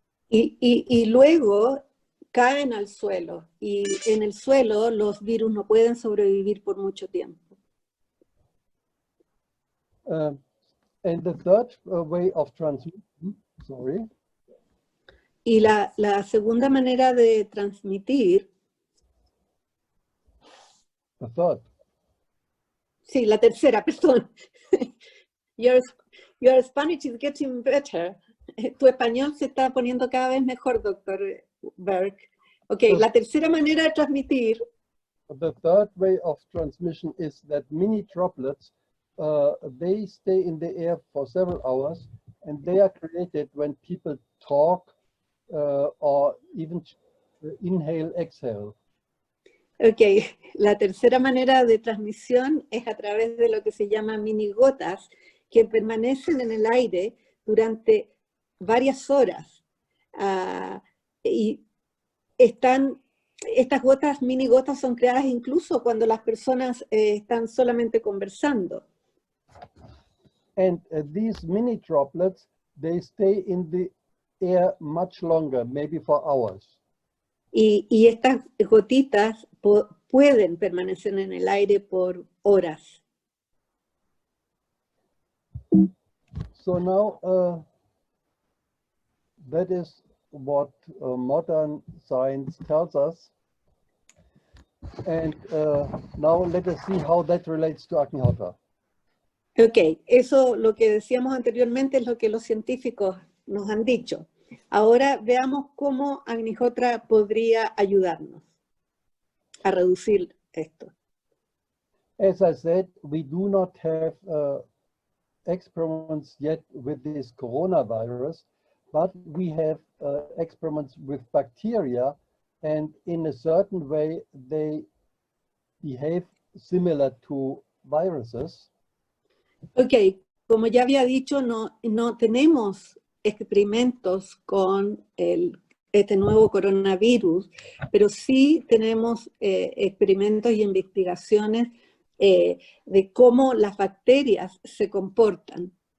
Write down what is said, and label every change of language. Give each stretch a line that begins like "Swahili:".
Spanish: Y luego caen al suelo, y en el suelo los virus no pueden sobrevivir por mucho tiempo.
English: And the third way of transmission, sorry.
Spanish: Y la segunda manera de transmitir,
English: The third.
Spanish: sí, la tercera, perdón.
English: Your Spanish is getting better.
Spanish: Tu español se está poniendo cada vez mejor, doctor Berk. Ok, la tercera manera de transmitir.
English: The third way of transmission is that mini droplets, they stay in the air for several hours, and they are created when people talk or even inhale, exhale.
Spanish: Ok, la tercera manera de transmisión es a través de lo que se llama minigotas, que permanecen en el aire durante varias horas. Y estas gotas, minigotas, son creadas incluso cuando las personas están solamente conversando.
English: And these mini droplets, they stay in the air much longer, maybe for hours.
Spanish: Y estas gotitas pueden permanecer en el aire por horas.
English: So now, that is what modern science tells us. And now let us see how that relates to Agnihotra.
Spanish: Ok, eso lo que decíamos anteriormente es lo que los científicos nos han dicho. Ahora veamos cómo Agnihotra podría ayudarnos a reducir esto.
English: As I said, we do not have experiments yet with this coronavirus, but we have experiments with bacteria, and in a certain way they behave similar to viruses.
Spanish: Ok, como ya había dicho, no tenemos experimentos con este nuevo coronavirus, pero sí tenemos experimentos y investigaciones de cómo las bacterias se comportan.